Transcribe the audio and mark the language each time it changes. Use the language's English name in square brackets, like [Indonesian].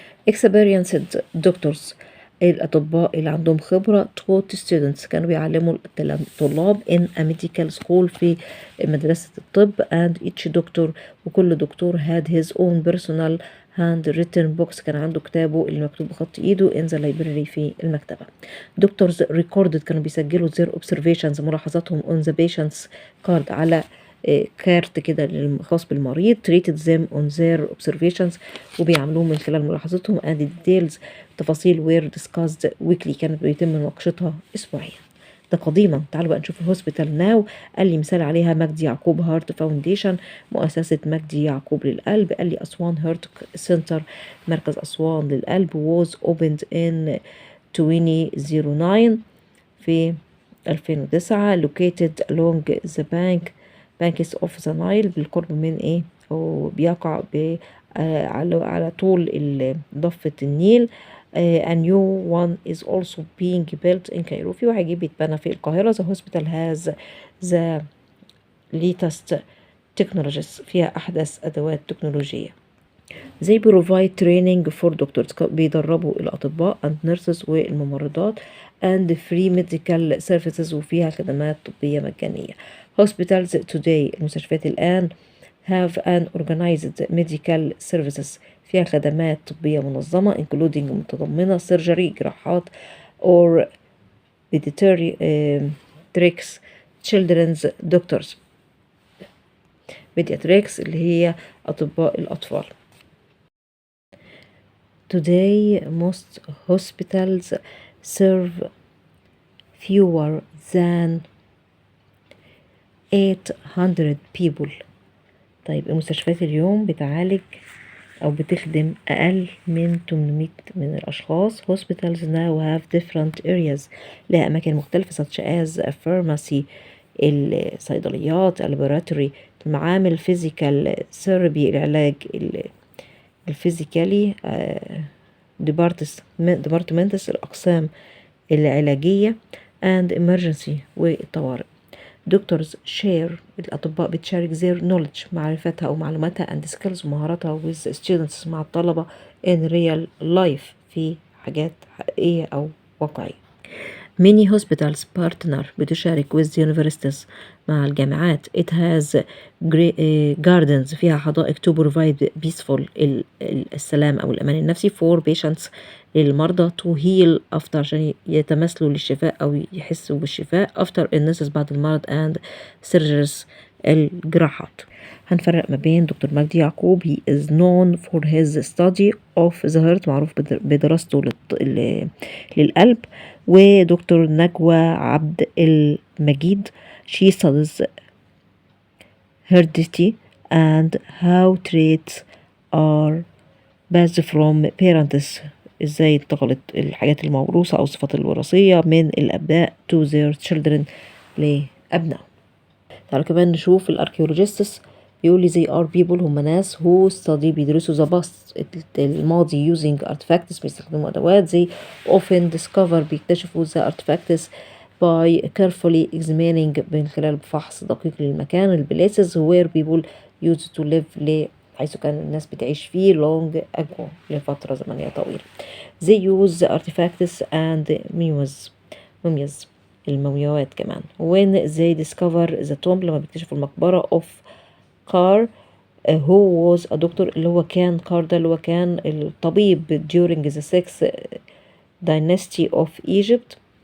[English] experienced doctors [Arabic] الأطباء اللي عندهم خبرة [English] taught students [Arabic] كانوا بيعلموا الطلاب [English] in a medical school [Arabic] في مدرسة الطب [English] and each doctor [Arabic] وكل دكتور [English] had his own personal handwritten books [Arabic] كان عنده كتابه اللي مكتوب بخط ايده [English] in the library [Arabic] في المكتبة. [English] doctors recorded [Arabic] كانوا بيسجلوا [English] their observations [Arabic] ملاحظاتهم [English] on the patient's card [Arabic] على كارت كده خاص بالمريض [English] treated them on their observations [Arabic] وبيعملوه من خلال ملاحظتهم [English] and details [Arabic] تفاصيل [English] were discussed weekly [Arabic] كانت بيتم مناقشتها أسبوعيا. ده قديما. تعالوا بقى نشوف الهوسبيتال ناو. قال لي مثال عليها مجدي يعقوب هارت فاونديشن مؤسسة مجدي يعقوب للقلب. قال لي أسوان هارت سنتر مركز أسوان للقلب [English] was opened in 2009 [Arabic] في 2009 [English] located along the banks of the Nile [Arabic] بالقرب من وبيقع على طول ضفة النيل [English] a new one is also being built in Cairo. [Arabic] في واحد جديد بيتبنى في القاهرة. [English] The hospital has the latest technologies. [Arabic] فيها أحدث أدوات تكنولوجية. [English] They provide training for doctors. [Arabic] بيدربوا الأطباء [English] and nurses [Arabic] والممرضات [English] and free medical services. [Arabic] وفيها خدمات طبية مجانية. [English] Hospitals today. [Arabic] المستشفيات الآن [English] have an organized medical services. [Arabic] فيها خدمات طبية منظمة [English] including [Arabic] متضمنة [English] surgery [Arabic] جراحات [English] or pediatrics children's doctors. [Arabic] pediatrics اللي هي أطباء الأطفال. [English] Today most hospitals serve fewer than 800 people. [Arabic] طيب المستشفيات اليوم بتعالج أو بتخدم أقل من 800 من الأشخاص. [English] Hospitals now have different areas. [Arabic] لها أماكن مختلفة [English] such as a pharmacy [Arabic] الصيدليات [English] laboratory [Arabic] المعامل [English] physical therapy [Arabic] العلاج الفيزيكالي [English] departments [Arabic] الأقسام العلاجية [English] and emergency [Arabic] والطوارئ. [English] Doctors share [Arabic] الأطباء بتشارك [English] their knowledge [Arabic] معرفتها أو معلوماتها [English] and skills [Arabic] ومهاراتها [English] with students [Arabic] مع الطلبة [English] in real life [Arabic] في حاجات حقيقية أو واقعية. [English] Many hospitals partner [Arabic] بتشارك [English] with universities [Arabic] مع الجامعات. [English] It has gardens [Arabic] فيها حدائق [English] to provide peaceful [Arabic] السلام أو الأمان النفسي [English] for patients [Arabic] للمرضى [English] to heal after [Arabic] عشان يتمثلوا للشفاء أو يحسوا بالشفاء [English] after illnesses [Arabic] بعد المرض [English] and surgeries [Arabic] الجراحات. هنفرق ما بين دكتور [English] مجدي يعقوب he is known for his study of the heart [Arabic] معروف بدراسته للقلب. ودكتور نجوى عبد المجيد [English] she studies heredity and how traits are passed from parents [Arabic] ازاي انتقلت الحاجات الموروثة أو الصفات الوراثية من الأبناء [English] to their children [Arabic] لأبنائهم. تعالوا كمان نشوف الاركيولوجيستس. بيقول لي [English] they are people [Arabic] هم ناس [English] who study [Arabic] بيدرسوا [English] the past [Arabic] الماضي [English] using artifacts [Arabic] بيستخدموا أدوات. [English] they often discover [Arabic] بيكتشفوا [English] the artifacts by carefully examining [Arabic] من خلال فحص دقيق للمكان البليسز [English] where people used to live [Arabic] حيث كان الناس بتعيش فيه [English] long ago [Arabic] لفترة زمنية طويلة. [English] they use the artifacts and mummies [Arabic] المومياوات كمان. [English] when they discover the tomb [Arabic] لما بيكتشفوا المقبرة [English] of Car who was a doctor [Arabic] اللي هو كان كار ده اللي هو كان الطبيب [English] during the 6th dynasty of Egypt.